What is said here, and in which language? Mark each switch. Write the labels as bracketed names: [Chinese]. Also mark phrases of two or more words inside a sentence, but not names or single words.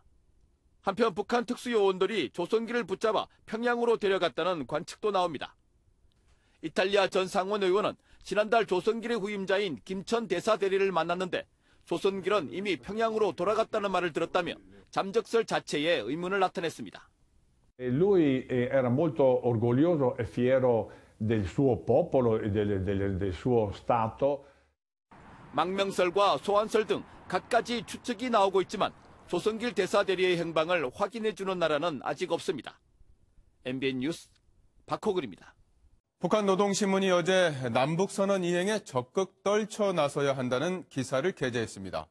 [Korean] 한편 북한 특수요원들이 조선기를 붙잡아 평양으로 데려갔다는 관측도 나옵니다. 이탈리아 전 상원 의원은 지난달 조선길의 후임자인 김천 대사 대리를 만났는데 조선길은 이미 평양으로 돌아갔다는 말을 들었다며 잠적설 자체에 의문을 나타냈습니다. [Italian] Lui era molto orgoglioso e fiero del suo popolo e del suo Stato. [Korean] 망명설과 소환설 등 갖가지 추측이 나오고 있지만 조선길 대사 대리의 행방을 확인해주는 나라는 아직 없습니다. MBN 뉴스 박호글입니다. 북한 노동신문이 어제 남북선언 이행에 적극 떨쳐 나서야 한다는 기사를 게재했습니다.